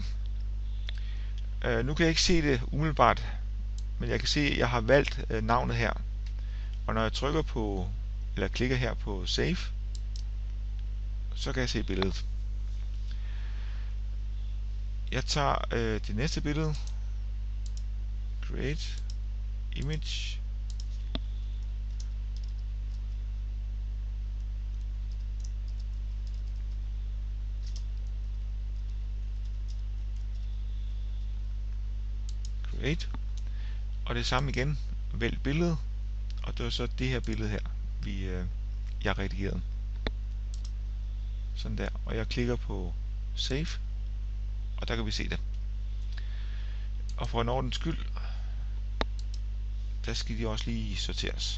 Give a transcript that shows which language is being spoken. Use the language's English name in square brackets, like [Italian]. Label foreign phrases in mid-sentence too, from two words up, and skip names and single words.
[Danish] Nu kan jeg ikke se det umiddelbart, men jeg kan se, at jeg har valgt navnet her. Og når jeg trykker på, eller klikker her på Save, så kan jeg se billedet. Jeg tager det næste billede. [English] Create Image. Create. [Danish] Og det samme igen. Vælg billede. Og det var så det her billede her, jeg redigerede. Sådan der. Og jeg klikker på Save. Og der kan vi se det. Og for en ordens skyld, der skal de også lige sorteres.